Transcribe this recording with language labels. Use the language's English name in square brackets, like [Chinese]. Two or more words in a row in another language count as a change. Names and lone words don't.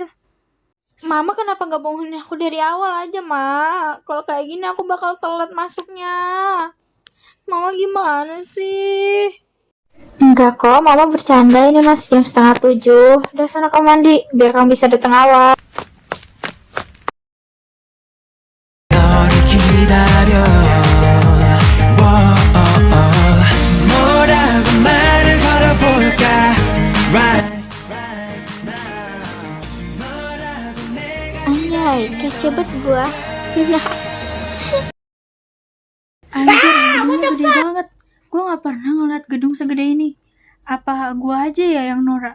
[Indonesian] Mama kenapa nggak bangunin aku dari awal aja, Ma? Kalau kayak gini aku bakal telat masuknya. Mama gimana sih? Enggak kok, Mama bercanda, ini masih jam 6:30. Udah sana kamu mandi, biar kamu bisa datang awal. [Korean] 너를 기다려 뭐라고 말을 걸어볼까 Right [Indonesian] Anjay, kece banget gua. Anjir, gedungnya gede banget. Gua gak pernah ngeliat gedung segede ini. Apa gua aja ya yang norak?